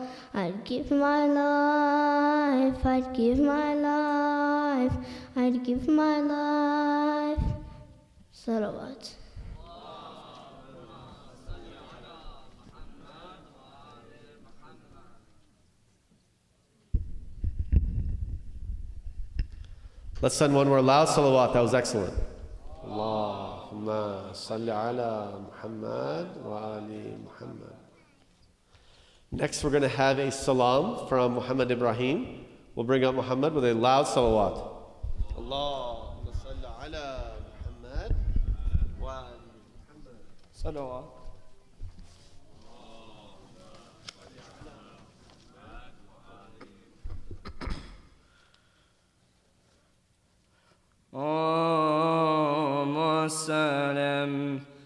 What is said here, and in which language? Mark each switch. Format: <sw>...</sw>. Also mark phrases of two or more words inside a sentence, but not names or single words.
<en>I'd give my life, I'd give my life, I'd give my life. Salawat. Let's send one more loud salawat. That was excellent.</en> <ar>اللهم صل على محمد وآل محمد.</ar> <en>Next, we're going to have a salam from Muhammad Ibrahim. We'll bring up Muhammad with a loud salawat.</en> <ar>اللهم صل على محمد وآل محمد.</ar> <en>Salawat. Salam,</en>